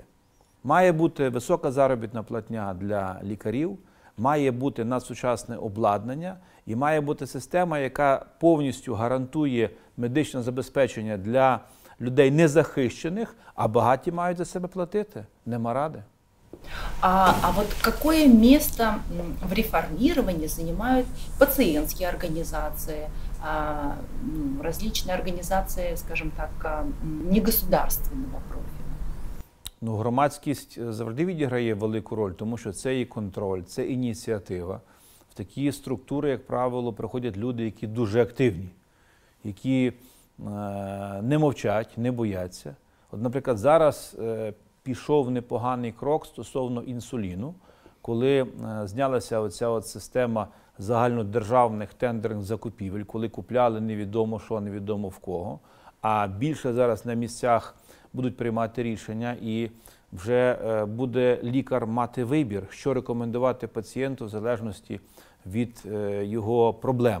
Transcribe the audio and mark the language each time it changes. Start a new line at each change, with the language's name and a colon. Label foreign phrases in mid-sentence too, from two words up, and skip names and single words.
Ukrainian: Має бути висока заробітна платня для лікарів, має бути надсучасне обладнання і має бути система, яка повністю гарантує медичне забезпечення для людей незахищених, а багаті мають за себе платити. Нема ради.
Russian: А вот какое место в реформировании занимают пациентские организации, различные организации, скажем так, негосударственного профиля?
Ukrainian: Громадськість завжди відіграє велику роль, тому що це і контроль, це ініціатива. В такі структури, як правило, приходять люди, які дуже активні, які не мовчать, не бояться. От, наприклад, зараз пішов непоганий крок стосовно інсуліну, коли знялася оця система загальнодержавних тендерних закупівель, коли купляли невідомо що, невідомо в кого, а більше зараз на місцях будуть приймати рішення і вже буде лікар мати вибір, що рекомендувати пацієнту в залежності від його проблем.